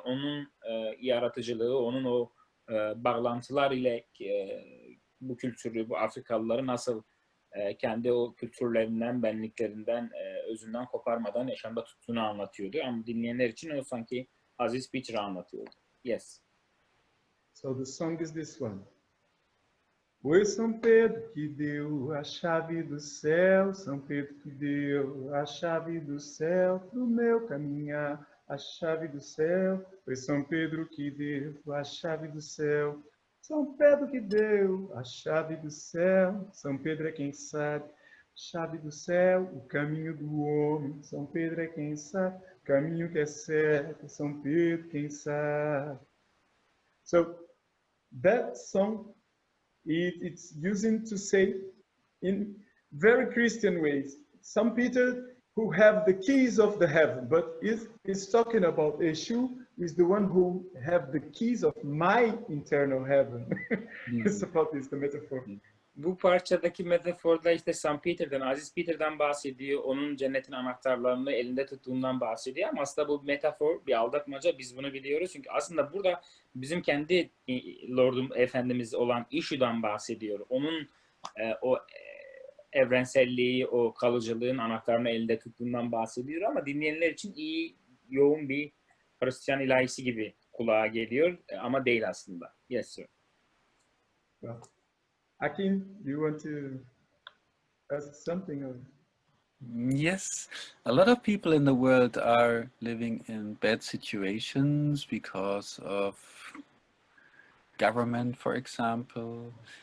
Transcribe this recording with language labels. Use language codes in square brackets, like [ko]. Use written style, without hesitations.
[tr] Onun yaratıcılığı, onun o bağlantılar ile bu kültürü, bu Afrikalıları nasıl kendi o kültürlerinden, benliklerinden, özünden koparmadan yaşamda tuttuğunu anlatıyordu. Ama dinleyenler için o sanki Aziz Peter'ı anlatıyordu. [en] Yes. So the song is this one. [pt] Foi São Pedro que deu a chave do céu, São Pedro que deu a chave do céu pro meu caminhar, a chave do céu. Foi São Pedro que deu a chave do céu, São Pedro que deu a chave do céu. São Pedro é quem sabe, chave do céu, o caminho do homem. São Pedro é quem sabe, caminho que é certo. São Pedro quem sabe. [en] So that song, it's using to say in very Christian ways, Saint Peter who have the keys of the heaven, but it's talking about Eshu is the one who have the keys of my internal heaven. It's about this, the metaphor. [tr] Bu parçadaki metaforda işte Saint Peter'dan, Aziz Peter'dan bahsediyor. Onun cennetin anahtarlarını elinde tuttuğundan bahsediyor. Ama aslında bu metafor, bir aldatmaca. Biz bunu biliyoruz. Çünkü aslında burada bizim kendi Lord'um Efendimiz olan Eshu'dan bahsediyor. Onun o evrenselliği, o kalıcılığın anahtarını elinde tuttuğundan bahsediyor. Ama dinleyenler için iyi, yoğun bir Hristiyan ilahisi gibi kulağa geliyor. Ama değil aslında. [en] Yes, sir. Well, Achim, do you want to ask something? Or? Yes, a lot of people in the world are living in bad situations because of government, for example.